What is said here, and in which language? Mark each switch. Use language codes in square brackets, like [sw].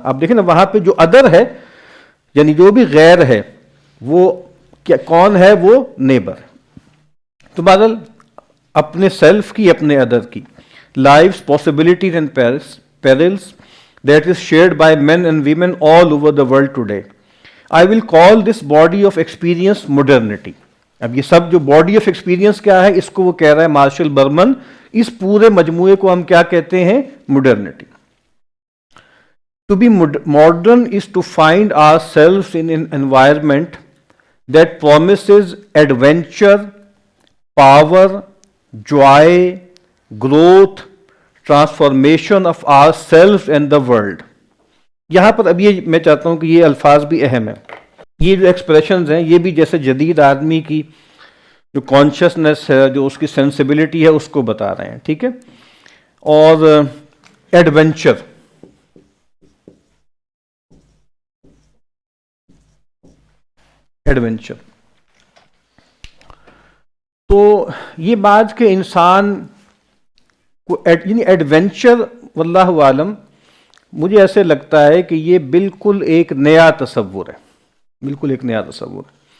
[ur] اب دیکھیں نا وہاں پہ جو ادر ہے یعنی جو بھی غیر ہے وہ کون ہے؟ وہ نیبر. تو بہرحال اپنے سیلف کی، اپنے ادر کی، [en] Life's possibilities and perils that is shared by men and women all over the world today. I will call this body of experience modernity. [ur] اب یہ سب جو باڈی آف ایکسپیرینس کیا ہے اس کو وہ کہہ رہا ہے مارشل برمن، اس پورے مجموعے کو ہم کیا کہتے ہیں؟ Maternity. [en] To be modern is to find ourselves in an environment that promises adventure, power, joy, growth, transformation of our self and the world. [ur] یہاں پر اب یہ میں چاہتا ہوں کہ یہ الفاظ بھی اہم ہیں. یہ جو ایکسپریشنز ہیں یہ بھی جیسے جدید آدمی کی جو کانشیسنس ہے، جو اس کی سینسیبلٹی ہے اس کو بتا رہے ہیں. ٹھیک ہے. اور ایڈونچر، تو یہ بات کہ انسان یعنی ایڈونچر واللہ عالم، مجھے ایسے لگتا ہے کہ یہ بالکل ایک نیا تصور ہے، بالکل ایک نیا تصور ہے.